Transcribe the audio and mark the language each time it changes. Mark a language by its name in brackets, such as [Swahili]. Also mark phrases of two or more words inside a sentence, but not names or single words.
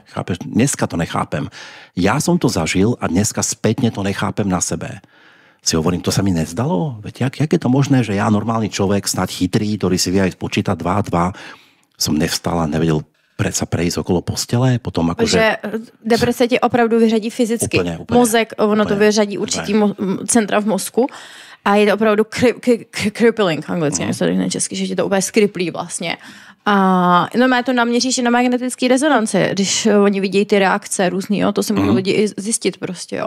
[Slovak] Chápeš? Dneska to nechápem. Ja som to zažil a dneska spätne to nechápem na sebe. si hovorím, to sa mi nezdalo? Veď jak je to možné, že ja, normálny človek, snad chytrý, ktorý si vie aj spočítať 2 a 2, som nevstal a nevedel sa prejsť okolo postele, potom akože... [Czech] Že deprese ti opravdu vyřadí fyzicky. Úplně. Mozek, ono to vyřadí určitý centra v mozku a je to opravdu crippling, anglicky, se řekne česky, že ti to úplně skriplí vlastně. A normálně to naměříš na magnetický rezonanci, když oni vidějí ty reakce různý, jo, to se můžou lidi i zjistit prostě, jo.